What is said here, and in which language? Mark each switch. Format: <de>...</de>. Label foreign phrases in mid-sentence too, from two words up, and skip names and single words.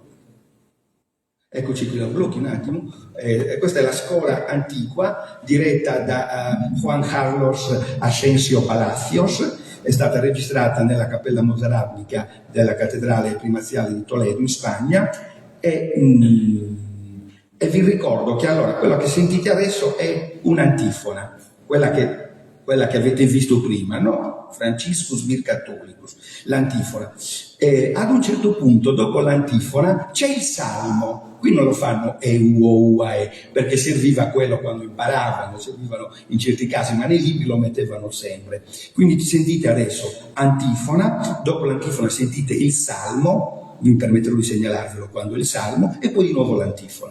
<it>Eccoci qui, la blocchi un attimo. Questa è la scuola antiqua diretta da Juan Carlos Asensio Palacios, è stata registrata nella Cappella Mozarabnica della Cattedrale Primaziale di Toledo in Spagna e vi ricordo che allora quella che sentite adesso è un'antifona, quella che avete visto prima, no?</it> <la>Franciscus vir Catholicus,</la> <it>l'antifona. Ad un certo punto, dopo l'antifona, c'è il salmo. Qui non lo fanno perché serviva quello quando imparavano, servivano in certi casi, ma nei libri lo mettevano sempre. Quindi sentite adesso antifona, dopo l'antifona sentite il salmo, vi permetterò di segnalarvelo quando è il salmo, e poi di nuovo l'antifona.</it>